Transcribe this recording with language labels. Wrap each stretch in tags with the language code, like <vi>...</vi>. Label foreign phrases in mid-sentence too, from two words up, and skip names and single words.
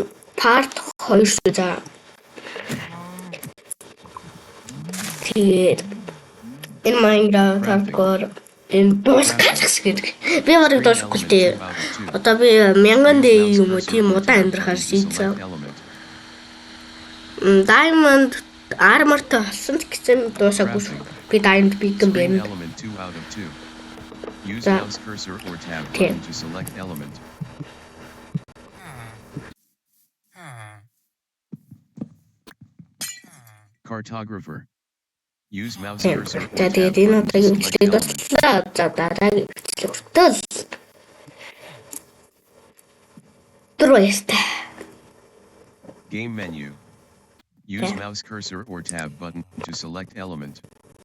<mn>Part 2 шүү за. Тэгээд энэ Minecraft hardcore энэ дуусгах гэдэг. Би барыг дуусгахгүй дээ. Одоо би 1000 дэ юм уу тийм удаан амьдрахаар шийдсэн.</mn> <en>Diamond armor-</en> <mn>тай болсон гэсэн дуусаагүй шүү. Би Diamond Beacon</mn> <en>Screen</en> <mn>байна.</mn> <en>element 2 out of 2. Use</en> <mn>Да.</mn> <en>mouse cursor or tab Okay. button to select element. Cartographer. Use mouse</en> <mn>Тийм.</mn> <en>cursor or</en> <mn>За</mn> <en>tab</en> <mn>тэгээд энэ</mn> <en>button to</en> <mn>удаагийн</mn> <en>select</en> <mn>бичлэгийг</mn> <en>element.</en> <mn>дуусглаа. За дараагийн бичлэг хүртэл Тройстай.</mn> <en>Game menu. Use Okay. mouse cursor or tab button to select element.</en>